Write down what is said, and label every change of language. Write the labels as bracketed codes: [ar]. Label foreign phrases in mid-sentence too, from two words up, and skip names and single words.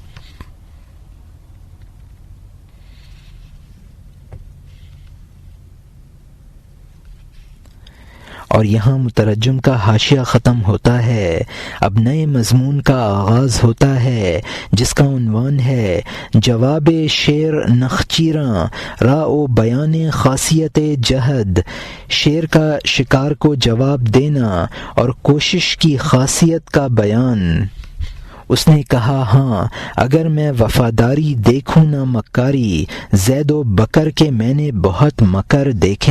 [ur] اور یہاں مترجم کا حاشیہ ختم ہوتا ہے۔ اب نئے مضمون کا آغاز ہوتا ہے جس کا عنوان ہے [fa] جواب شیر نخچیراں را و بیان خاصیت جہد، [ur] شیر کا شکار کو جواب دینا اور کوشش کی خاصیت کا بیان۔ اس نے کہا، ہاں اگر میں وفاداری دیکھوں نہ مکاری، زید و بکر کے میں نے بہت مکر دیکھے